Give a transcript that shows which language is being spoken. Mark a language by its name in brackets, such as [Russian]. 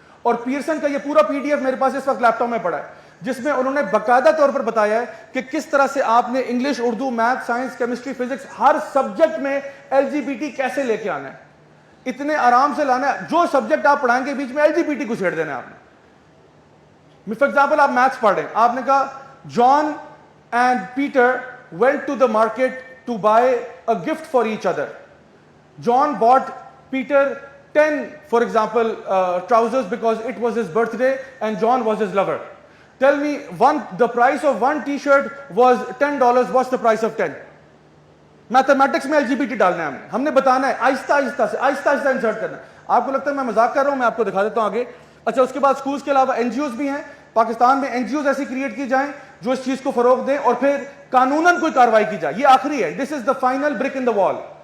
[Urdu] اور پیئرسن کا یہ پورا PDF میرے پاس اس وقت لیپ ٹاپ میں پڑا ہے, جس میں انہوں نے باقاعدہ طور پر بتایا ہے کہ کس طرح سے آپ نے English, Urdu, math, science, chemistry, physics, ہر سبجیکٹ میں LGBT کیسے لے کے آنا ہے. اتنے آرام سے لانا ہے. جو سبجیکٹ آپ پڑھائیں گے بیچ میں LGBT کو چھیڑ دینا ہے آپ نے. [English] for example [Urdu] آپ میتھس پڑھ رہے ہیں, آپ نے کہا [English] John and Peter went to the market to buy a gift for each other. John bought Peter 10, for example, trousers because it was his birthday and John was his lover. Tell me, the price of one t-shirt was $10. What's the price of 10? [Urdu] Mathematics میں LGBT ڈالنا ہے ہم نے بتانا ہے, آہستہ آہستہ insert کرنا ہے. آپ کو لگتا ہے میں مذاق کر رہا ہوں, میں آپ کو دکھا دیتا ہوں آگے. اچھا, اس کے بعد اسکولس کے علاوہ NGOs بھی ہیں. پاکستان میں NGOs ایسی کریٹ کی جائیں جو اس چیز کو فروغ دیں, اور پھر قانوناً کوئی کارروائی کی جائے. یہ آخری ہے, [English] This is the final brick in the wall.